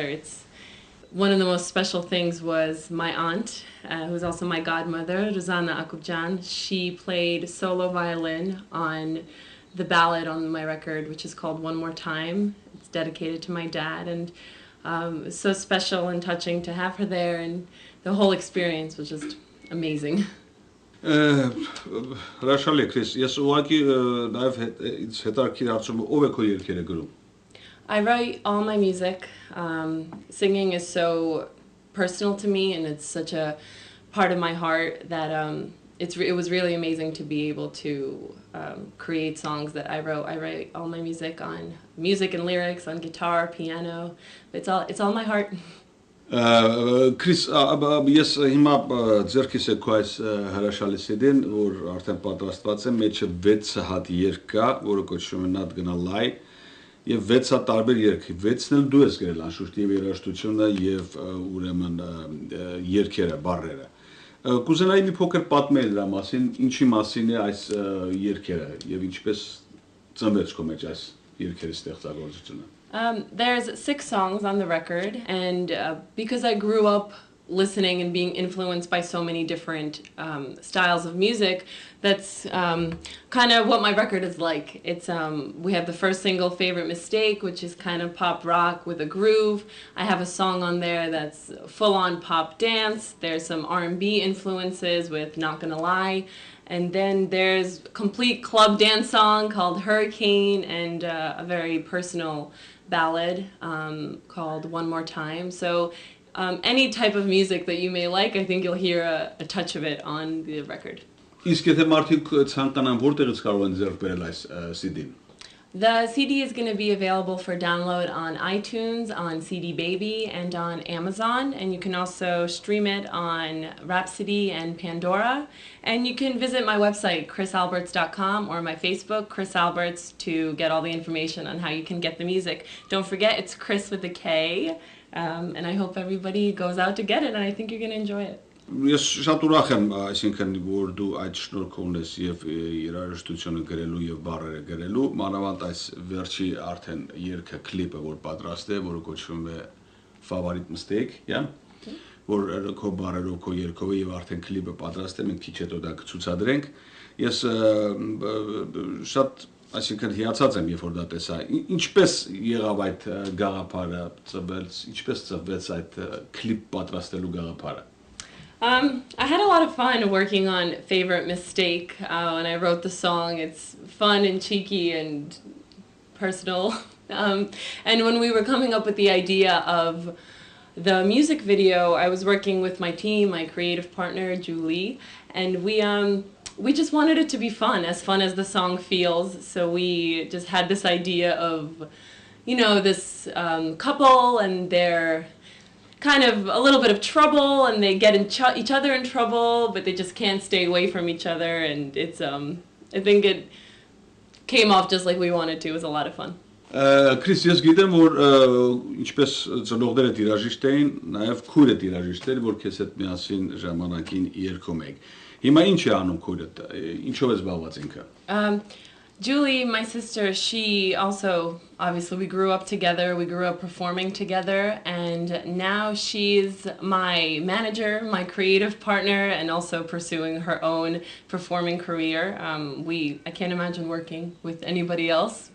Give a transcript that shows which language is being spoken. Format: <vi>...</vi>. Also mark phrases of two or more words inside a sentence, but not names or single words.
<en>It's one of the most special things was my aunt, who's also my godmother, Ardzagang Armenian. She played solo violin on the ballad on my record, which is called One More Time. It's dedicated to my dad, and it's so special and touching to have her there, and the whole experience was just amazing.</en> <hy>Հրաշալի է Kris, ես ուղղակի նաև հետաքրքիր հարցում ով է քո երգերը գրում։</hy> <en>I write all my music. Singing is so personal to me, and it's such a part of my heart that it was really amazing to be able to create songs that I wrote. I write all my music and lyrics on guitar, piano. It's all my heart.</en> <hy>Kris, ես հիմա ձեռքիս է քո այս հրաշալի CD-ն, որ արդեն պատրաստված է, մեջը 6 հատ երգ կա, որը կոչվում է Not Gonna Lie, եւ 6 հատ տարբեր երգ, 6-ն էլ դու ես գրել անշուշտ եւ երաժշտությունը եւ ուրեմն երգերը, բառերը։ Կուզենայի մի փոքր պատմել դրա մասին, ինչի մասին է այս երգերը եւ ինչպես ծնվեց քո մեջ այս երգերի ստեղծագործությունը։</hy> <en>There's 6 songs on the record, and because I grew up listening and being influenced by so many different styles of music, that's kind of what my record is like. It's we have the first single, Favorite Mistake, which is kind of pop rock with a groove. I have a song on there that's full-on pop dance. There's some R&B influences with Not Gonna Lie. And then there's a complete club dance song called Hurricane, and a very personal ballad called One More Time. So any type of music that you may like, I think you'll hear a touch of it on the record.</en> <hy>Իսկ եթե մարդիկ ցանկանան որտեղից կարող են ձեռք բերել այս CD-ն։</hy> <en>The CD is going to be available for download on iTunes, on CD Baby, and on Amazon. And you can also stream it on Rhapsody and Pandora. And you can visit my website, krisalberts.com, or my Facebook, Kris Alberts, to get all the information on how you can get the music. Don't forget, it's Kris with a K. And I hope everybody goes out to get it, and I think you're going to enjoy it.</en> <hy>Ես շատ ուրախ եմ, այսինքն որ դու այդ շնորհքը ունես եւ երաժշտությունը գրելու եւ բառերը գրելու, մանավանդ այս վերջի արդեն երգը կլիպը որ պատրաստ է, որը կոչվում է Favorite Mistake, yeah, որ քո բառերով, քո երգով եւ արդեն կլիպը պատրաստ է, մենք քիչ հետո դա կցուցադրենք։ Ես շատ այսինքն հիացած եմ, երբ որ դա տեսա։ Ինչպես եղավ այդ գաղափարը ծնվեց, ինչպես ծնվեց այդ կլիպ պատրաստելու գաղափարը։</hy> <en>I had a lot of fun working on Favorite Mistake when I wrote the song. It's fun and cheeky and personal. And when we were coming up with the idea of the music video, I was working with my team, my creative partner, Julie, and we just wanted it to be fun as the song feels. So we just had this idea of, this couple and they're kind of a little bit of trouble and they get each other in trouble, but they just can't stay away from each other. And it's, I think it came off just like we wanted to. It was a lot of fun.</en> <hy>Kris, ես գիտեմ, որ ինչպես ծնողները տիրաժիշտ էին, նաև քույրը տիրաժիշտ էր, որ քեզ հետ միասին ժամանակին երգում եք։ Հիմա ինչ է անում քույրդ, ինչով է զբաղված ինքը։</hy> <en>Julie, my sister, she also, obviously we grew up together, we grew up performing together, and now she's my manager, my creative partner, and also pursuing her own performing career. I can't imagine working with anybody else.</en>